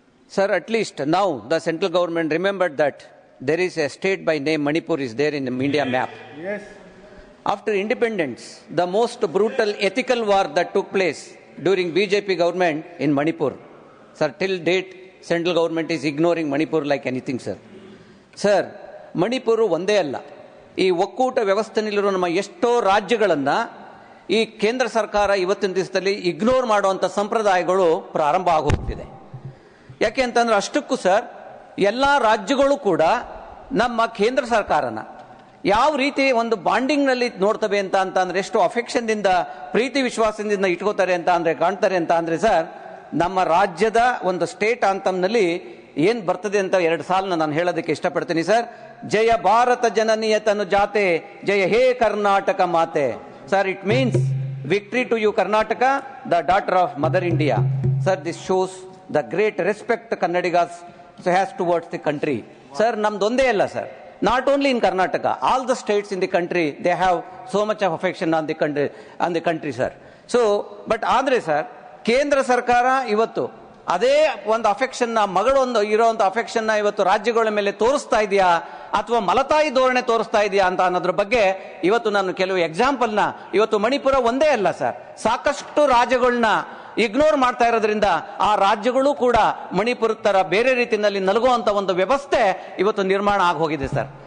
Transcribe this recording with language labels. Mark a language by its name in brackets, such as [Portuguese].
[English] Sir, at least now the central government remembered that there is a state by name Manipur is there in the India map. Yes. After independence, the most brutal ethical war that took place during BJP government in Manipur. Sir, till date, central government is ignoring Manipur like anything, sir. [Kannada] Sir, Manipur ಒಂದೇ ಅಲ್ಲ, ಈ ಒಕ್ಕೂಟ ವ್ಯವಸ್ಥೆಯಲ್ಲಿರುವ ನಮ್ಮ ಎಷ್ಟೋ ರಾಜ್ಯಗಳನ್ನು ಈ ಕೇಂದ್ರ ಸರ್ಕಾರ ಇವತ್ತಿನ ದಿವಸದಲ್ಲಿ ಇಗ್ನೋರ್ ಮಾಡುವಂಥ ಸಂಪ್ರದಾಯಗಳು ಪ್ರಾರಂಭ ಆಗೋಗ್ತಿದೆ. ಯಾಕೆ ಅಂತಂದ್ರೆ ಅಷ್ಟಕ್ಕೂ ಸರ್, ಎಲ್ಲ ರಾಜ್ಯಗಳು ಕೂಡ ನಮ್ಮ ಕೇಂದ್ರ ಸರ್ಕಾರನ ಯಾವ ರೀತಿ ಒಂದು ಬಾಂಡಿಂಗ್ನಲ್ಲಿ ನೋಡ್ತವೆ ಅಂತಂದ್ರೆ ಎಷ್ಟು ಅಫೆಕ್ಷನ್ದಿಂದ ಪ್ರೀತಿ ವಿಶ್ವಾಸದಿಂದ ಇಟ್ಕೋತಾರೆ ಅಂದ್ರೆ ಕಾಣ್ತಾರೆ ಅಂದ್ರೆ ಸರ್, ನಮ್ಮ ರಾಜ್ಯದ ಒಂದು ಸ್ಟೇಟ್ ಆಂಥಮ್ನಲ್ಲಿ ಏನ್ ಬರ್ತದೆ ಅಂತ 2 ಸಾಲನ್ನ ನಾನು ಹೇಳೋದಕ್ಕೆ ಇಷ್ಟಪಡ್ತೀನಿ ಸರ್. ಜಯ ಭಾರತ ಜನನಿಯ ತನು ಜಾತೆ, ಜಯ ಹೇ ಕರ್ನಾಟಕ ಮಾತೆ. [English] Sir, it means victory to you Karnataka, the daughter of mother India. Sir, this shows the great respect Kannadigas has towards the country. Sir, [Kannada] ನಮ್ದೊಂದೇ ಅಲ್ಲ sir, [English] not only in Karnataka, all the states in the country, they have so much of affection on the country, sir. [Kannada] So, but andre sir, ಕೇಂದ್ರ ಸರ್ಕಾರ ಇವತ್ತು ಅದೇ ಒಂದು affection ಮಗಳು ಇರುವಂತ affection ಇವತ್ತು ರಾಜ್ಯಗಳ ಮೇಲೆ ತೋರಿಸ್ತಾ ಇದೆಯಾ ಅಥವಾ ಮಲತಾಯಿ ಧೋರಣೆ ತೋರಿಸ್ತಾ ಇದೆಯಾ ಅಂತ ಅನ್ನೋದ್ರ ಬಗ್ಗೆ ಇವತ್ತು ನಾನು ಕೆಲವು ಎಕ್ಸಾಂಪಲ್ನ, ಇವತ್ತು ಮಣಿಪುರ ಒಂದೇ ಅಲ್ಲ ಸರ್, ಸಾಕಷ್ಟು ರಾಜ್ಯಗಳನ್ನ ಇಗ್ನೋರ್ ಮಾಡ್ತಾ ಇರೋದ್ರಿಂದ ಆ ರಾಜ್ಯಗಳು ಕೂಡ ಮಣಿಪುರ ತರ ಬೇರೆ ರೀತಿಯಲ್ಲಿ ನಲಗುವಂತ ಒಂದು ವ್ಯವಸ್ಥೆ ಇವತ್ತು ನಿರ್ಮಾಣ ಆಗಿ ಹೋಗಿದೆ ಸರ್.